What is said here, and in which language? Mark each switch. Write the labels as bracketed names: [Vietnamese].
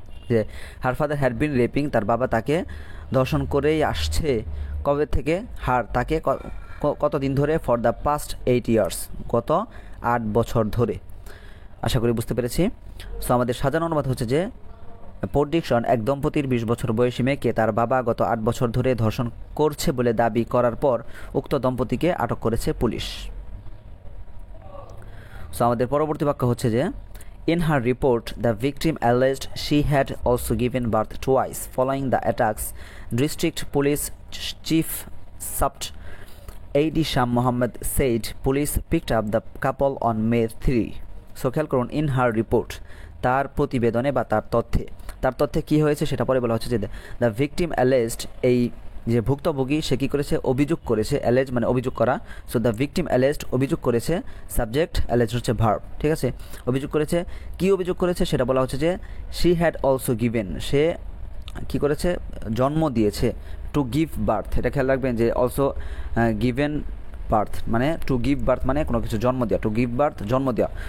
[English] যে her father had been raping, [Bangla] তার বাবা তাকে ধর্ষণ করেই আসছে, কবে থেকে, তাকে কতদিন ধরে, [English] for the past 8 years, [Bangla] গত 8 বছর ধরে। আশা করি বুঝতে পেরেছি। সো আমাদের সাজানো অনুবাদ হচ্ছে যে প্রেডিকশন, এক দম্পতির 20 বছর বয়সী মেয়েকে তার বাবা গত 8 বছর ধরে ধর্ষণ করছে বলে দাবি করার পর উক্ত দম্পতিকে আটক করেছে পুলিশ। সো আমাদের পরবর্তী বাক্য হচ্ছে যে [English] in her report the victim alleged she had also given birth twice following the attacks. District Police Chief Sabt A.D. Sham Mohammed said police picked up the couple on May 3. [Bangla] So খেয়াল করুন [English] in her report, [Bangla] তার প্রতিবেদনে বা তার তথ্যে কি হয়েছে সেটা পরে বলা হচ্ছে যে [English] the victim alleged, [Bangla] এই যে ভুক্তভোগী সে কী করেছে, অভিযোগ করেছে, অ্যালেজ মানে অভিযোগ করা, [English] so the victim alleged [Bangla] অভিযোগ করেছে, সাবজেক্ট অ্যালেজ হচ্ছে ভার্ব। ঠিক আছে, অভিযোগ করেছে, কি অভিযোগ করেছে সেটা বলা হচ্ছে যে [English] she had also given, [Bangla] সে কী করেছে, জন্ম দিয়েছে, [English] to give birth, [Bangla] এটা খেয়াল রাখবেন যে [English] also given birth [Bangla] মানে টু গিভ বার্থ মানে কোনো কিছু জন্ম দেওয়া, টু গিভ বার্থ জন্ম দেওয়া।